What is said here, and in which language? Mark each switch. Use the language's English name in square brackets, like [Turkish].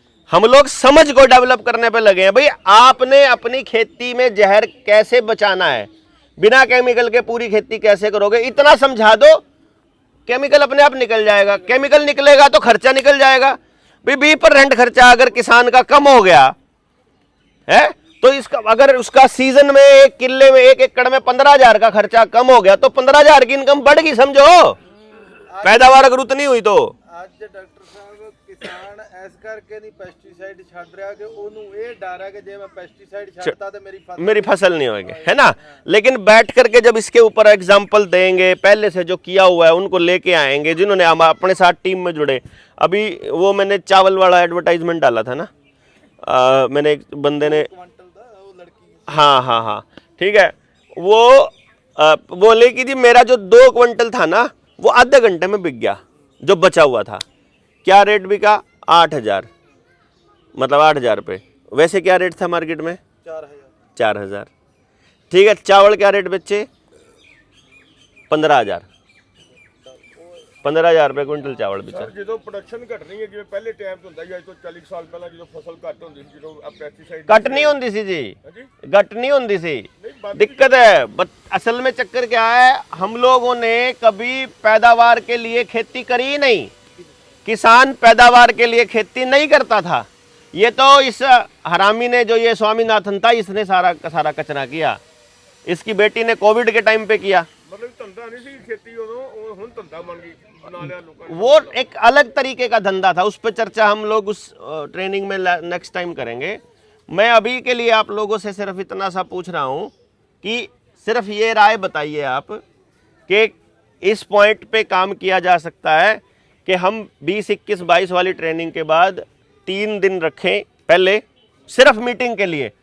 [Hindi] हम लोग समझ को डेवलप करने पे लगे हैं। भाई आपने अपनी खेती में जहर कैसे बचाना है, बिना केमिकल के पूरी खेती कैसे करोगे, इतना समझा दो, केमिकल अपने आप निकल जाएगा। केमिकल निकलेगा तो खर्चा निकल जाएगा। भाई 20% खर्चा अगर किसान का कम हो गया है, तो इसका अगर उसका सीजन में एक किले में 1 एकड़ में 15,000 का खर्चा कम हो गया, तो 15,000 की इनकम बढ़ गई, समझो। पैदावार अगर उतनी हुई तो [Punjabi] ਅੱਜ ਡਾਕਟਰ ਸਾਹਿਬ ਕਿਸਾਨ ਐਸ ਕਰਕੇ ਨਹੀਂ ਪੈਸਟੀਸਾਈਡ ਛੱਡ ਰਿਹਾ ਕਿ ਉਹਨੂੰ ਇਹ ਡਰ ਹੈ ਕਿ ਜੇ ਮੈਂ ਪੈਸਟੀਸਾਈਡ ਛੱਡਤਾ तो [Hindi] मेरी फसल नहीं होगी, है ना। लेकिन बैठ करके जब इसके ऊपर एग्जाम्पल देंगे, पहले से जो किया हुआ है उनको लेके आएंगे, जिन्होंने हम अपने साथ टीम में जुड़े। अभी वो मैंने चावल वाला एडवर्टाइजमेंट डाला था ना, मैंने एक बंदे ने, हाँ हाँ हाँ ठीक है, वो बोले कि जी मेरा जो 2 क्विंटल था ना वो आधे घंटे में बिक गया, जो बचा हुआ था। क्या रेट बिका? 8,000, मतलब 8,000 रुपये। वैसे क्या रेट था मार्केट में? 4,000। ठीक है, चावल क्या रेट बेचे? 15,000। 15,000 रुपये क्विंटल चावल बेचा। [Punjabi] ਸਰ ਜਦੋਂ ਪ੍ਰੋਡਕਸ਼ਨ ਘਟਣੀ ਹੈ, ਜਿਵੇਂ ਪਹਿਲੇ ਟਾਈਮ ਤੋਂ ਹੁੰਦਾ ਸੀ, ਅੱਜ ਤੋਂ 40 ਸਾਲ ਪਹਿਲਾਂ ਜਦੋਂ ਫਸਲ ਘੱਟ ਹੁੰਦੀ ਸੀ, ਜਦੋਂ ਆ ਪੈਸਟੀਸਾਈਡ घट नहीं होती सी जी, ਹਾਂਜੀ घट नहीं होती सी। [Hindi] दिक्कत है असल में, चक्कर क्या है, हम लोगों ने कभी पैदावार के लिए खेती करी ही नहीं। किसान पैदावार के लिए खेती नहीं करता था। ये तो इस हरामी ने, जो ये स्वामीनाथन था, इसने सारा का सारा कचरा किया। इसकी बेटी ने कोविड के टाइम पे किया। [Punjabi] ਮਤਲਬ ਧੰਦਾ ਨਹੀਂ ਸੀ ਖੇਤੀ ਉਦੋਂ, ਉਹ ਹੁਣ ਧੰਦਾ ਬਣ ਗਈ, ਬਣਾ ਲਿਆ ਲੋਕਾਂ ਨੇ। [Hindi] वो एक अलग तरीके का धंधा था, उस पर चर्चा हम लोग उस ट्रेनिंग में नेक्स्ट टाइम करेंगे। मैं अभी के लिए आप लोगों से सिर्फ इतना सा पूछ रहा हूँ कि सिर्फ ये राय बताइए आप कि इस पॉइंट पे काम किया जा सकता है कि हम 20, 21, 22 वाली ट्रेनिंग के बाद 3 दिन रखें पहले सिर्फ मीटिंग के लिए।